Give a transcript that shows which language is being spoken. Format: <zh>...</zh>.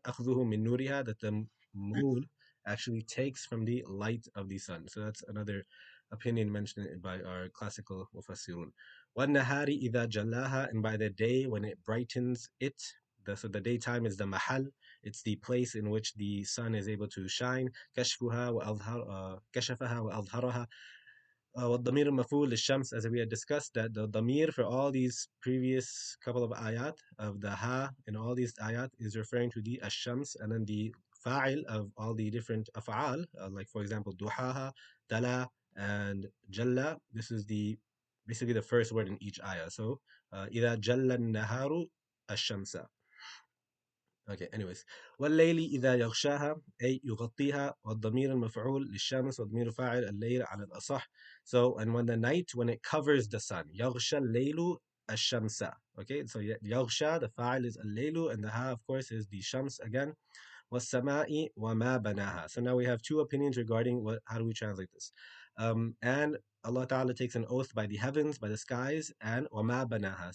<ar>أخذه من نورها,</ar> <en>that the moon actually takes from the light of the sun. So that's another opinion mentioned by our classical mufassirun.</en> <ar>وَالنَّهَارِ إِذَا جَلَّاهَا,</ar> <en>and by the day when it brightens it. So the daytime is the mahal, it's the place in which the sun is able to shine.</en> <ar>كشفها وأظهر كشفها وأظهرها. والضمير المفعول للشمس,</ar> <en>as we had discussed, that the damir for all these previous couple of ayat of the ha in all these ayat is referring to the ash-shams, and then the fa'il of all the different af'al, like for example duhaha, tala, and jalla. This is the basically the first word in each ayah. So</en> <ar>إذا جل النهار الشمس.</ar> <en>Okay, anyways.</en> <ar>والليل إذا يغشاها أي يغطيها والضمير المفعول للشمس والضمير الفاعل الليل على الأصح.</ar> <en>So, and when the night, when it covers the sun,</en> <ar>يغشى الليل الشمس.</ar> <en>Okay, so يغشى, the fa'il is الليل, and the ha, of course, is the shams again.</en> <ar>والسماء وما بناها.</ar> <en>So now we have two opinions regarding how do we translate this. And Allah Ta'ala takes an oath by the heavens, by the skies, and</en> <ar>وما بناها.</ar>